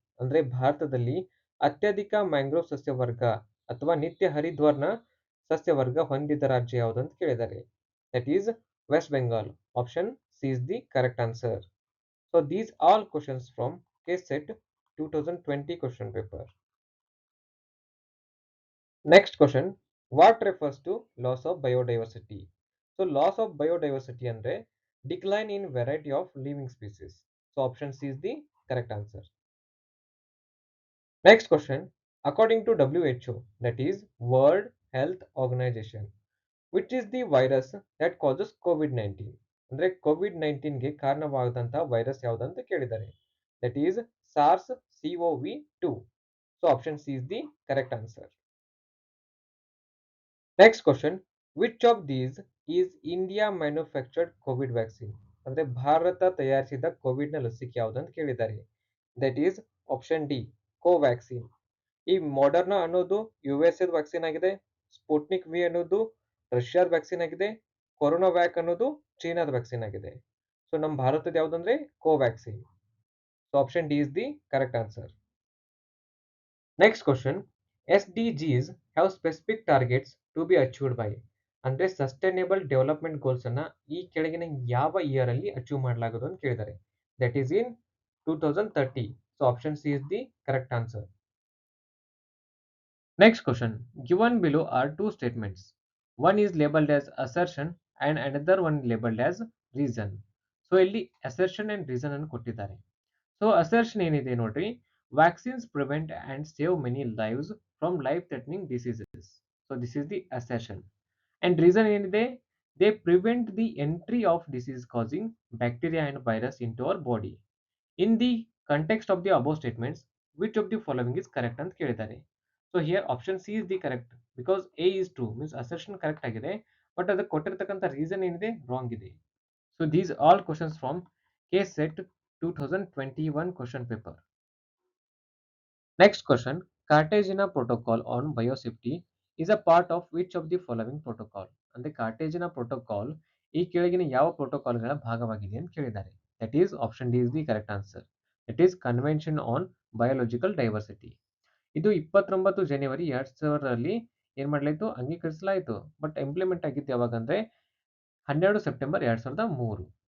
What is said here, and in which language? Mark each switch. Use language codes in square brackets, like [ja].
[kn] ಅಂದ್ರೆ ಭಾರತದಲ್ಲಿ ಅತ್ಯಧಿಕ ಮ್ಯಾಂಗ್ರೋವ್ ಸಸ್ಯವರ್ಗ ಅಥವಾ ನಿತ್ಯ ಹರಿದ್ವರ್ಣ ಸಸ್ಯವರ್ಗ ಹೊಂದಿದ ರಾಜ್ಯ ಯಾವುದು ಅಂತ ಕೇಳಿದ್ದಾರೆ. [en] That is West Bengal. Option C is the correct answer. So these all questions from KSET 2020 question paper. Next question, what refers to loss of biodiversity? So loss of biodiversity [kn] ಅಂದ್ರೆ [en] decline in variety of living species. So option C is the correct answer. Next question, according to WHO, that is World Health Organization, which is the virus that causes COVID-19. [kn] ಅಂದ್ರೆ COVID-19 ಗೆ ಕಾರಣವಾದಂತ virus ಯಾವುದಂತ ಕೇಳಿದ್ದಾರೆ. [en] That is SARS-CoV-2. So option C is the correct answer. Next question, which of these is India manufactured COVID vaccine? [kn] ಅಂದ್ರೆ ಭಾರತ ತಯಾರಿಸಿದ Covid ನ ಲಸಿಕೆ ಯಾವುದಂತ ಕೇಳಿದ್ದಾರೆ. That is option D, Covaxin. ಈ ಮಾಡರ್ನಾ ಅನ್ನೋದು USA ವ್ಯಾಕ್ಸಿನ್ ಆಗಿದೆ, ಸ್ಪುಟ್ನಿಕ್ ವಿ ಅನ್ನೋದು ರಷ್ಯಾದ ವ್ಯಾಕ್ಸಿನ್ ಆಗಿದೆ, ಕೊರೋನಾ ವ್ಯಾಕ್ ಅನ್ನೋದು ಚೀನಾದ ವ್ಯಾಕ್ಸಿನ್ ಆಗಿದೆ. ಸೊ ನಮ್ಮ ಭಾರತದ ಯಾವುದಂದ್ರೆ [en] Covaxin. So option D is the correct answer. Next question, SDGs have specific targets to be achieved by. [kn] ಅಂದ್ರೆ ಸಸ್ಟೈನೇಬಲ್ ಡೆವಲಪ್ಮೆಂಟ್ ಗೋಲ್ಸ್ ಅನ್ನ ಈ ಕೆಳಗಿನ ಯಾವ ಇಯರ್ ಅಲ್ಲಿ ಅಚೀವ್ ಮಾಡಲಾಗುವುದು ಅಂತ ಕೇಳಿದ್ದಾರೆ. [en] That is in 2030. So option C is the correct answer. Next question, given below are two statements. One is labeled as assertion and another one labeled as reason. So ಇಲ್ಲಿ assertion and reason [kn] ಅನ್ನು ಕೊಟ್ಟಿದ್ದಾರೆ. [en] so assertion [kn] ಏನಿದೆ ನೋಡ್ರಿ, [en] Vaccines prevent and save many lives from life threatening diseases. So this is the assertion. And reason ಏನಿದೆ, they prevent the entry of disease causing bacteria and virus in to our body. In the context of the above statements which of the following is correct [kn] ಅಂತ ಕೇಳಿದ್ದಾರೆ. [en] so here option C is the correct, because A is true means assertion correct ಆಗಿದೆ, but [kn] ಅದಕ್ಕೆ ಕೊಟ್ಟಿರ್ತಕ್ಕಂಥ [en] Reason ಏನಿದೆ wrong ಇದೆ. So these all questions from KSET 2021 question paper. Next question, Cartagena Protocol on Biosafety is a part of which of the following protocol? [kn] ಅಂದ್ರೆ ಕಾರ್ಟೇಜಿನ protocol ಈ ಕೆಳಗಿನ ಯಾವ ಪ್ರೋಟೋಕಾಲ್ಗಳ ಭಾಗವಾಗಿದೆ ಅಂತ ಕೇಳಿದ್ದಾರೆ. [en] That is option D is the correct answer. That is convention on biological diversity. [kn] ಇದು 29 ಜನವರಿ 2000 ಏನ್ ಮಾಡಲಾಯಿತು, ಅಂಗೀಕರಿಸಲಾಯಿತು. ಬಟ್ ಇಂಪ್ಲಿಮೆಂಟ್ ಆಗಿದ್ದು ಯಾವಾಗ ಅಂದ್ರೆ 12 ಸೆಪ್ಟೆಂಬರ್ 2003.